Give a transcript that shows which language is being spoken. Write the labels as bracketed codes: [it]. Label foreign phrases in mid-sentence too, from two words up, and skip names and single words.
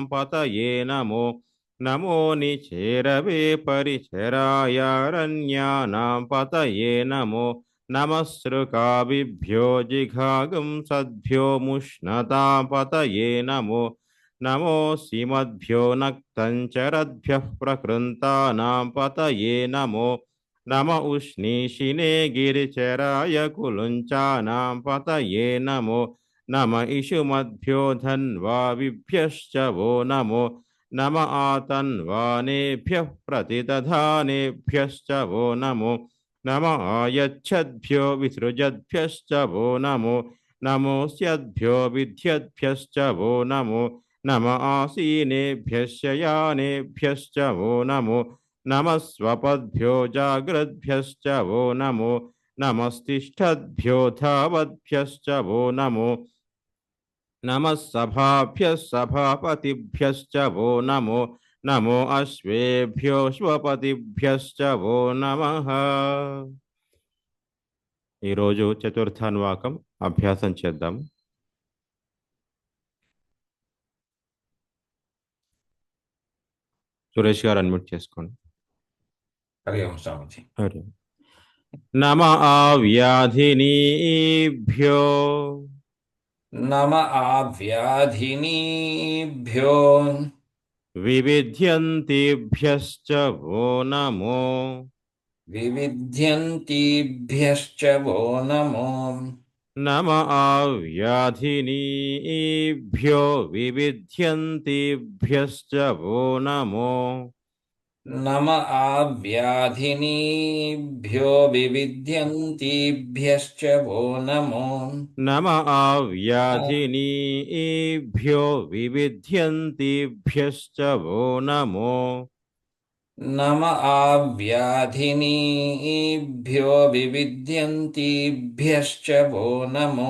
[sa] పతయే నమో నమో నిచేరవే పరిచరాయారణ్యానాం పతయే నమో నమస్సృకాభిభ్యో జిఘాగం సద్భ్యో ముష్ణతాం పతయే నమో నమోऽస్మద్భ్యో నక్తంచరద్భ్యః ప్రకృంతానాం పతయే నమో నమ ఉష్ణీషినే గిరిచరాయ కులుంచానాం పతయే నమో నమ ఇషుమద్భ్యో ధన్వావిభ్యశ్చ वो నమో नम आतन्वानेभ्यः प्रतिदधानेभ्यश्च वो नमो नम आयच्छद्भ्यो विसृजद्भ्यश्च वो नमो नमोऽस्यद्भ्यो विद्यद्भ्यश्च वो नमो नम आसीनेभ्यश्च यानेभ्यश्च वो नमो नमः स्वपद्भ्यो जाग्रद्भ्यश्च वो नमो नमस्तिष्ठद्भ्यो धावद्भ्यश्च वो नमो नमः सभाभ्यः सभापतिभ्यश्च वो नमो नमो అశ్వేభ్యోశ్వపతిభ్యశ్చ वो నమః. [te] ఈరోజు చతుర్థాన్వాకం అభ్యాసం చేద్దాం. సురేష్ గారు అన్మ్యూట్ చేసుకోండి. [hi] हरि ओम स्वामी जी। [sa] హరి నమ ఆవ్యాధినీభ్యో नम आव्याधिनीभ्यो వివిధ్యంతిభ్యశ్చ वो नमो विविध्यन्तीभ्यश्च वो नमो नम आव्याधिनीभ्यो विविध्यन्तिभ्यश्च वो नमो నమ ఆవ్యాధినీభ్యో వివిధ్యంతిభ్యశ్చ వో నమో నమ ఆవ్యాధినీభ్యో వివిధ్యంతిభ్యశ్చ వో నమో నమ ఆవ్యాధినీభ్యో వివిధ్యంతిభ్యశ్చ వో నమో